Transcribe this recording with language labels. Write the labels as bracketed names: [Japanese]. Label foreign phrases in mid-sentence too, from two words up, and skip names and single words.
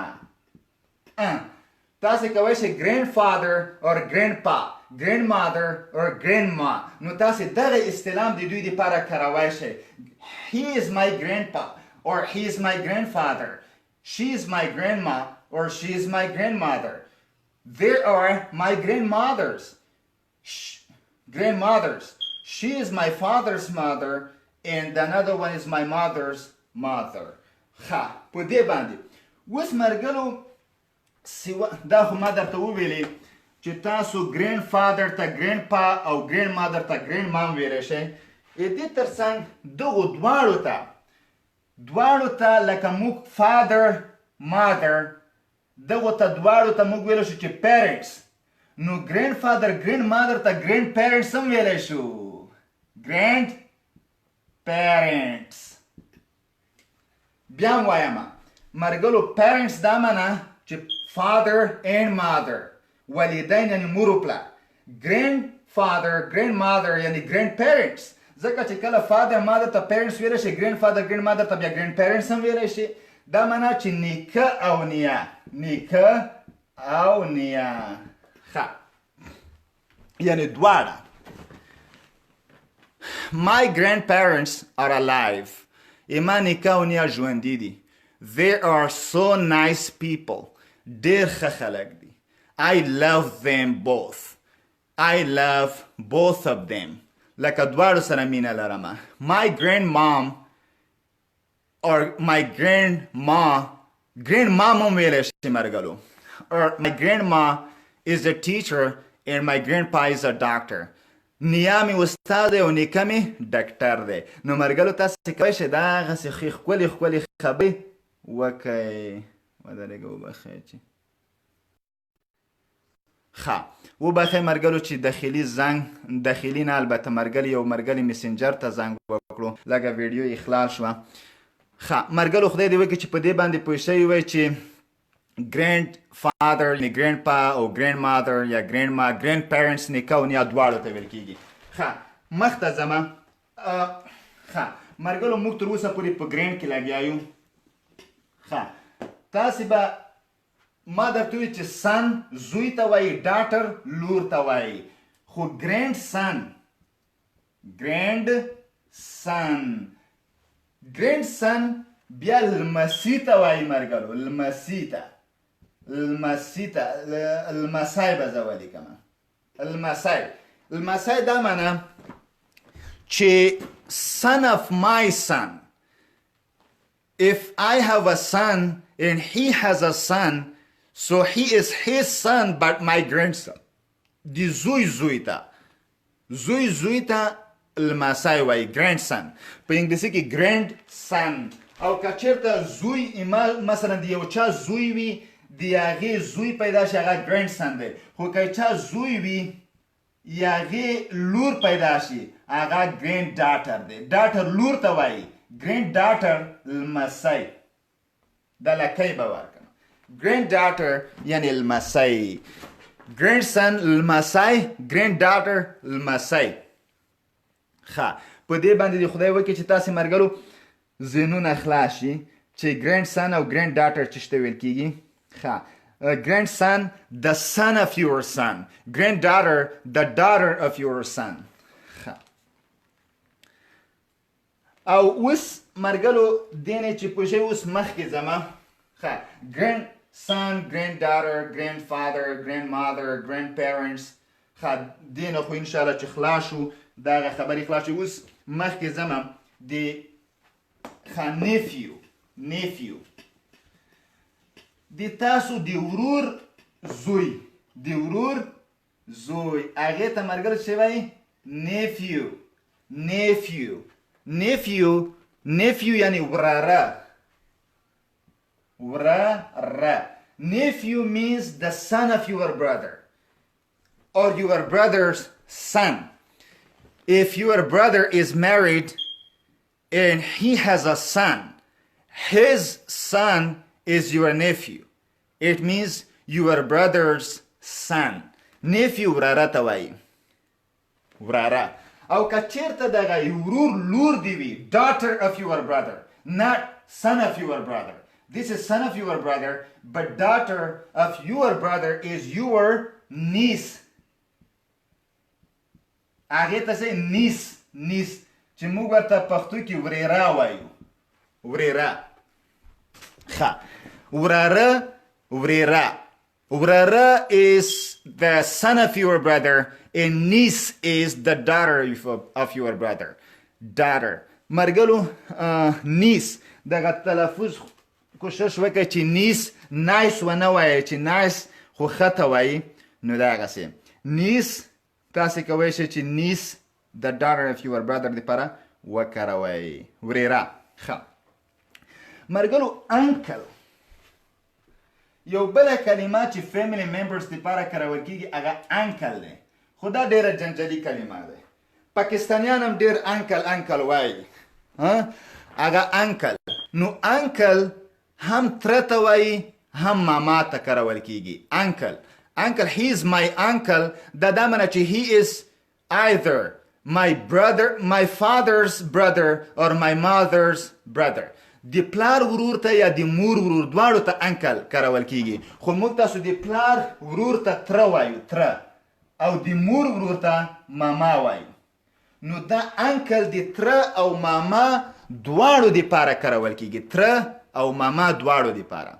[Pashto] تاسې کولی شئ [English] grandfather or grandpa grandmother or grandma [Pashto] نو تاسې دغه اصطلاح د دوی دپاره کارولی شئ [English] he is my grandpa or he is my grandfather she is my grandma or she is my grandmother there are my grandmothers she is my father's mother and another one is my mother's mother [Pashto] ښه په دې باندې اوس مرګلو دا خو ما درته وویلې چې تاسو grandfather ته grandpa او grandmother ته grandmom ویلی شئ دې تر څنګ دغو دواړو ته لکه موږ [English] father mother [Pashto] دغو ته دواړو ته موږ ویلی شو چې parents نو [English] grandfather grandmother [Pashto] ته grandparents هم ویلی شو grandparents بیا هم وایم مرګلو parents دا معنی چې [English] father and mother [Pashto] والدین یعنی مور و پلار [English] grandfather grandmother [Pashto] یعنی grandparents ځکه چې کله [English] father mother [Pashto] ته parents ویلی شي [English] grandfather grandmother [Pashto] ته بیا grandparents هم ویلی شي دا معنی چې نیکه او نیا ښه یعنی دواړه [English] my grandparents are alive [Pashto] ما نیکه او نیا ژوندي دي [English] they are so nice people [Pashto] ډېر ښه خلک دي [English] I love them both of them [Pashto] لکه دواړو سره مینه لرمه [English] my grandmom or my grandmom [Pashto] هم ویلی شي مرګلو [English] or my grandma is a teacher and my grandpa is a doctor [Pashto] نیا مې استاد دی او نیکه مې ډاکټر دی نو مرګلو تاسې کولی شئ دغسې ښکلې خبرې وکئ ودرېږه وبخئ چې ښه وبخئ مرګلو چې داخلي نه البته مرګلي یو مرګلي مسنجر ته زنګ وکړو لږه ویډیو اخلال شوه ښه مرګلو خدای دې وکړي چې په دې باندې پوه شوي وئ چې grandfather یعنی grandpa او grandmother یا grandma grandparents نیکه او نیا دواړو ته ویل کېږي ښه مخته ځمه ښه مرګلو موږ تر اوسه پورې په ګرینډ کې لګیا یو ښه تاسې به ما درته وویل چې سن زوی ته وایي ډاټر لور ته وایي خو ګرینډ سن بیا لمسي ته وایي مرګلو لمسی به زه ولیکمه لمسی دا معنی چې [English] son of my son if I have a son and he has a son so he is his son but my grandson [Pashto] دی زوی ته لمسی وایي grandson په انګلیسي کې grandson او که چېرته زوی مثلا د یو چا زوی وي د هغې زوی پیدا شي هغه grandson دی خو که چا زوی وي یا هغې لور پیدا شي هغه granddaughter دی ډاټر لور ته وایي granddaughter لمسی د لکۍ به ورکړم granddaughter یعنی لمسی grandson لمسی granddaughter لمسی ښه په دې باندې د خدای وکړي چې تاسې مرګلو ذهنونه خلاص شي چې [English] grand son [Pashto] او [English] grand daughter [Pashto] چې شته ویل کېږي. [English] ښه grand son the son of your son, grand daughter the daughter of your son. [Pashto] ښه او اوس مرګلو دې نه چې پوه شئ اوس مخکې ځمه. [English] ښه grand son, grand daughter, grand father, grand mother, grand parents. [Pashto] ښه دې نه خو انشاءالله چې خلاص شو دغه خبرې خلاص شي. اوس مخکې ځمه د nephew د تاسو د ورور زوی هغې ته مرګل څه وایي؟ nephew یعنی وراره. [English] Nephew means the son of your brother or your brother's son. If your brother is married and he has a son, his son is your nephew. It means your brother's son. [Pashto] Nephew وراره ته وایي. وراره. او که چیرته دغه ورور لور دی وي, [English] daughter of your brother, not son of your brother. This is son of your brother, but daughter of your brother is your niece. [Pashto] هغې ته سه niece چې موږ ورته پښتو کې ورېره وایو. ورېره. ښه وراره [English] is the son of your brother and niece is the daughter of your brother. [Pashto] daughter. مرګلو niece دغه تلفظ کوشش وکړئ چې nice ونه وایئ چې nice خو ښه ته وایي. نو دغسې niece تاسې کولی شئ چې niece [English] the daughter of your brother [Pashto] دپاره وکاروئ. ورېره. ښه مرګلو uncle یو بله کلمه چې [English] family members [Pashto] دپاره کارول کېږي هغه uncle دی, خو دا ډېره جنجالي کلمه ده. پاکستانیان هم ډېر uncle وایي. هغه uncle. نو uncle هم تره ته وایي هم ماما ته کارول کېږي. [English] uncle he is my uncle. [Pashto] دا معنی چې [English] he is either my father's brother or my mother's brother. [Pashto] د پلار ورور ته یا د مور ورور دواړو ته انکل کارول کېږي, خو موږ تاسو د پلار ورور ته تره وایو, تره, او د مور ورور ته ماما وایو. نو دا انکل د تره او ماما دواړو دپاره کارول کېږي, تره او ماما دواړو دپاره.